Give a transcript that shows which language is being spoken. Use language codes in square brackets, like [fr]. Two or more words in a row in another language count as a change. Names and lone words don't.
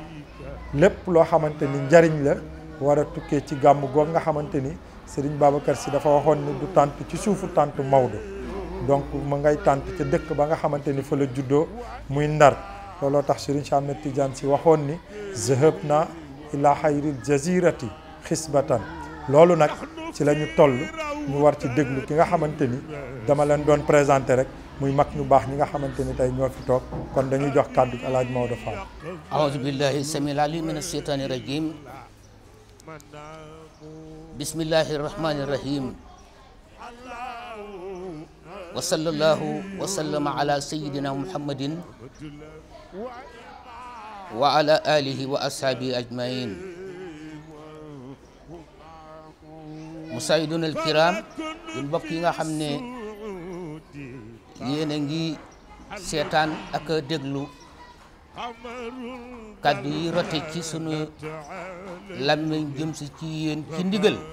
[wo] lépp loo xamante ni njariñ la war a tukkee ci gàmm goog nga xamante ni Serigne Babacar Sy dafa waxoon ni du tànt ci suufu tànt Maodo donc ma ngay tànt ca dëkk ba nga xamante ni fa la juddoo muy Ndar looloo tax Serigne Cheikh Ahmed Tidiane Sy waxoon ni [ar] ذهبنا إلى خير الجزيرة حسبة [wo] loolu nag ci la ñu toll ñu war ci déglu ki nga xamante ni dama leen doon présenté rek muy mag ñu baax ñi nga xamante ni tey ñoo fi toog kon dañuy jox kàddu gi Alhaji Maodo Fall. [ar] أعوذ بالله السميع العليم من الشيطان الرجيم بسم الله الرحمن الرحيم وصلى الله وسلم على سيدنا محمد وعلى آله وأصحابه أجمعين مساعدونا الكرام [wo] yéen mbokk yi nga xam ne yéen a ngi seetaan ak déglu kàddu yi rote ci sunu làmmiñ jëm si ci yéen ci ndigal